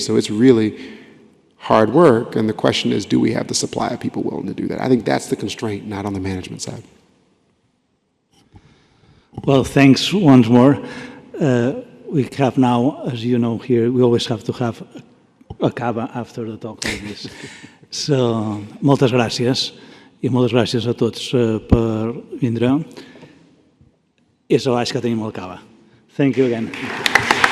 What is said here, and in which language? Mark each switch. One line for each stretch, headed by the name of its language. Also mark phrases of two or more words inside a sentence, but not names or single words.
English: So it's really hard work, and the question is, do we have the supply of people willing to do that? I think that's the constraint, not on the management side. Well, thanks once more. We have now, as you know here, we always have to have a cava after the talk like this. So,
Catalan: moltes gràcies, i moltes gràcies a tots per vindre. I a baix que tenim el cava.
English: Thank you again.